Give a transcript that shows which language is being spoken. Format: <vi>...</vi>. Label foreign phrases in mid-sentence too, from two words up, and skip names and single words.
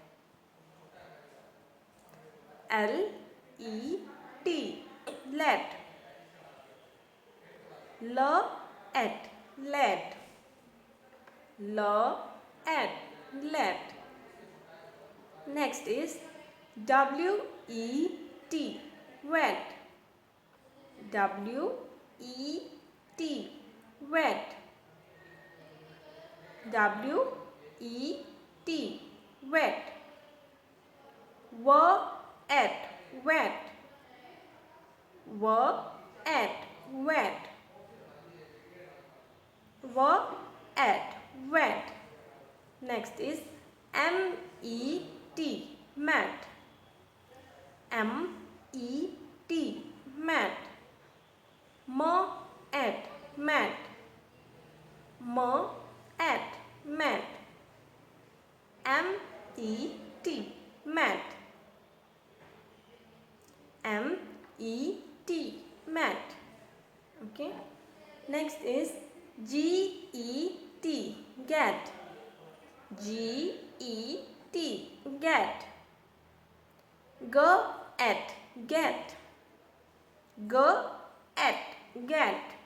<en>L-E-T, let. L-at, let. L-at, let. Next is W-E-T, wet. W-E-T, wet. W-E-T, wet. W-at, wet. W-at, wet. W-at, wet. Next is M-E-T, mat. M-E-T, mat. M-at, mat. M-at, mat. M-E-T, mat. M-E-T, mat. Okay. Next is G-E-T, get. G-E-T, get. G-at, get. G-at, get.</en>